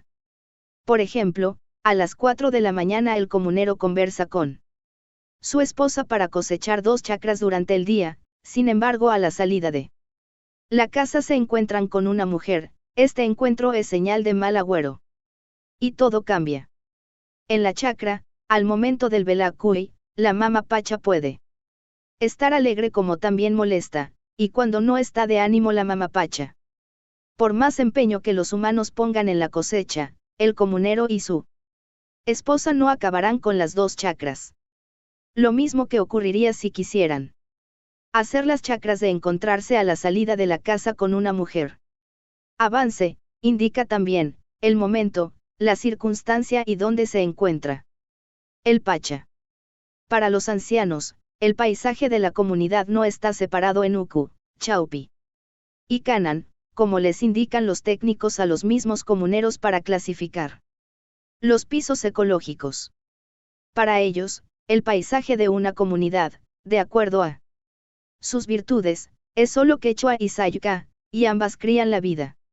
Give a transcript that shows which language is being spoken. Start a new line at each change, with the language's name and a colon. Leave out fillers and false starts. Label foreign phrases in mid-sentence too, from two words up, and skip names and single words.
Spanish: Por ejemplo, a las 4 de la mañana el comunero conversa con su esposa para cosechar 2 chacras durante el día, sin embargo a la salida de la casa se encuentran con una mujer, este encuentro es señal de mal agüero. Y todo cambia. En la chacra, al momento del velakui, la
Quechua: mama pacha
Spanish: puede estar alegre como también molesta, y cuando no está de ánimo la
Quechua: mama pacha.
Spanish: Por más empeño que los humanos pongan en la cosecha, el comunero y su esposa no acabarán con las 2 chacras. Lo mismo que ocurriría si quisieran hacer las chacras de encontrarse a la salida de la casa con una mujer. Avance, indica también, el momento, la circunstancia y dónde se encuentra el pacha. Para los ancianos, el paisaje de la comunidad no está separado en
Quechua: uku, chaupi
Spanish: y kanan, como les indican los técnicos a los mismos comuneros para clasificar los pisos ecológicos. Para ellos, el paisaje de una comunidad, de acuerdo a sus virtudes, es solo quechua y sayuca, y ambas crían la vida.